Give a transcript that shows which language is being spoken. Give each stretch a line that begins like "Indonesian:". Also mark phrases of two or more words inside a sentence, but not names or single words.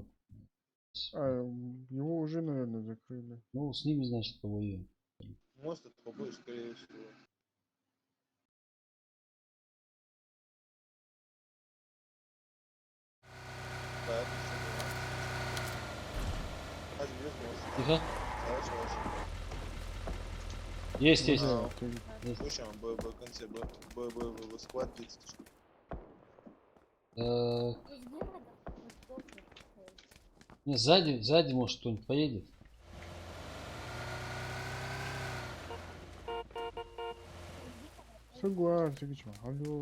Russian: А, его уже, наверное, закрыли. Ну, с ними, значит, повоюем. Мост это побои, скорее всего. Да, это всё было.
Turkish: Hadi biraz most.
Russian: Тихо.
Turkish: Savaş savaş.
Russian: Есть, есть. Да, ты- Слушай, в конце, в склад 30. Здесь не надо. Вот столько. Не, сзади, может, кто-нибудь поедет. Согласен, что? Алло.